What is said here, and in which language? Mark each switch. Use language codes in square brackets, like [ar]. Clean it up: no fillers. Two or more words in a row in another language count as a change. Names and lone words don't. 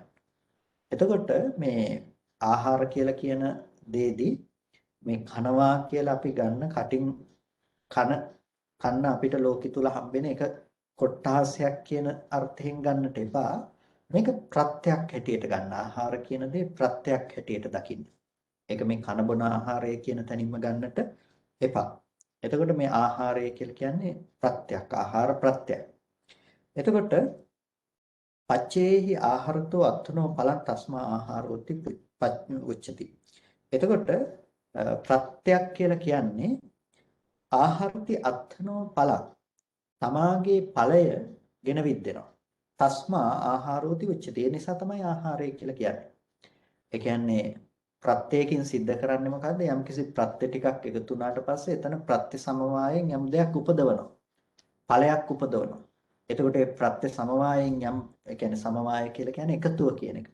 [si] එතකොට මේ ආහාර කියලා කියන දේදී මේ කනවා කියලා අපි ගන්න කටින් කන කන්න අපිට ලෝකෙ තුල හම්බෙන එක කොට්ටාසයක් කියන අර්ථයෙන් ගන්නට එපා. මේක ප්‍රත්‍යක් හැටියට ගන්න. ආහාර කියන දේ ප්‍රත්‍යක් හැටියට දකින්න. ඒක මේ කන බොන ආහාරය කියන තැනින්ම ගන්නට එපා. එතකොට මේ ආහාරය කියලා කියන්නේ ප්‍රත්‍යක්. ආහාර ප්‍රත්‍යක්. [pi] එතකොට පච්චේහි ආහාරතෝ අත්ථනෝ පලං තස්මා ආහාරෝති උච්චති. [si] එතකොට ප්‍රත්‍යක් කියලා කියන්නේ [pi] ආහාරති අත්ථනෝ පලං [si] තමාගේ ඵලය ගෙන විද්දෙනවා. [pi] තස්මා ආහාරෝති උච්චති. [si] ඒ නිසා තමයි ආහාරය කියලා කියන්නේ. ඒ කියන්නේ ප්‍රත්‍යයෙන් සිද්ධ කරන්නේ මොකද්ද? යම්කිසි ප්‍රත්‍ය ටිකක් එකතු වුණාට පස්සේ එතන ප්‍රත්‍ය සමவாயයෙන් යම් දෙයක් උපදවනවා. ඵලයක් උපදවනවා. එතකොට ඒ ප්‍රත්‍ය සමவாயයෙන් යම් ඒ කියන්නේ සමவாய කියලා කියන්නේ එකතුව කියන එක.